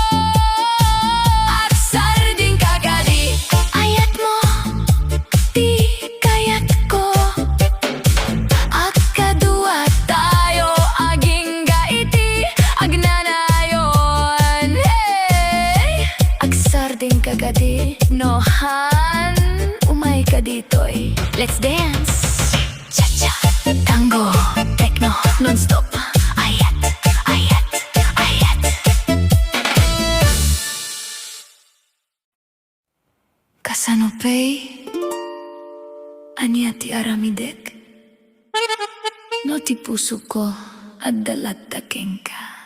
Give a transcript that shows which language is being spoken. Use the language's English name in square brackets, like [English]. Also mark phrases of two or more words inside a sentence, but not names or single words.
[Iloko] Agsarding ka kadi, ayat mo, ti kayat ko. Agkadua tayo, aging gaiti, agnanayon. Hey! Agsarding ka kadi, nohan, umay ka ditoy. [English] Let's dance! Cha-cha! Tango, techno, non-stop. [Iloko] Ayat, ayat, ayat. Kasanopay, anya ti aramidek. No ti puso ko, at dalattakeng ka.